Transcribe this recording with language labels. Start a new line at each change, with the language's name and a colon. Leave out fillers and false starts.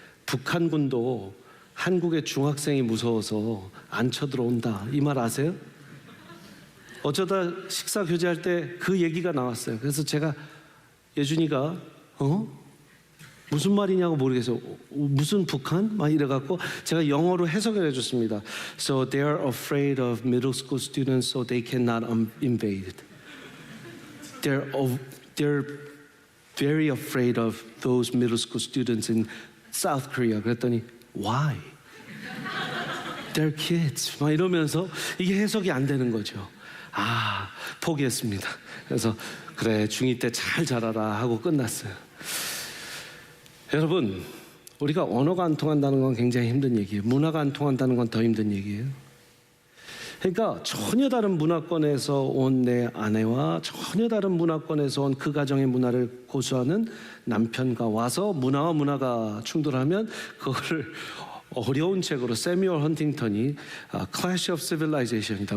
Korean: 북한군도 한국의 중학생이 무서워서 안 쳐들어온다. 이 말 아세요? 어쩌다 식사 교제할 때 그 얘기가 나왔어요. 그래서 제가 예준이가 무슨 말이냐고 모르겠어요. 무슨 북한? 막 이래갖고 제가 영어로 해석을 해줬습니다.
English: So they are afraid of middle school students, so they cannot invade. They're very afraid of those middle school students in South Korea.
Korean: 그랬더니
English: why? They're kids.
Korean: 막 이러면서 이게 해석이 안 되는 거죠. 포기했습니다. 그래서 그래 중2 때 잘 자라라 하고 끝났어요. 여러분, 우리가 언어가 안 통한다는 건 굉장히 힘든 얘기예요. 문화가 안 통한다는 건 더 힘든 얘기예요. 그러니까 전혀 다른 문화권에서 온 내 아내와 전혀 다른 문화권에서 온 그 가정의 문화를 고수하는 남편과 와서 문화와 문화가 충돌하면 그거를 어려운 책으로 세뮤얼 헌팅턴이 Clash of Civilization이다.